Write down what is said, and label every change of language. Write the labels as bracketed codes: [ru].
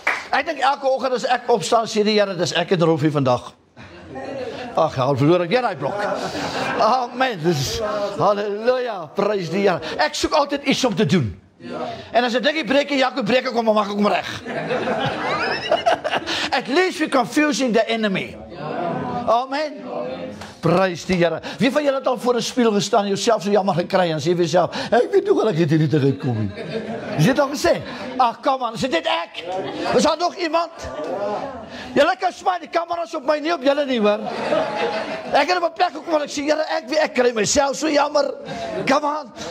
[af] Ek dink elke oggend as ek opstaan, sê die Here, dis ek en Rolfie vandag. Ag, al verloor ek weer daai blok. Amen. Dis halleluja. Prys die Here. Ek soek altyd iets om te doen. En as 'n dingie breek, Jakob breek ek hom, maar maak ek hom reg. [en] At least we're confusing the enemy. [af] Amen. Prys die Here. Wie van julle het al voor 'n spieël gestaan en jouself so jammer gekry en sê vir jouself, ek weet hoe ek hierdie nie te kom nie. Jy het al gesê, ag kom aan, is dit ek? Is daar nog iemand? Julle kan smaak, die kameras op my nie op julle nie, hoor. Ek het op 'n plek gekom waar ek sê, Here, ek kry myself so jammer. Kom aan.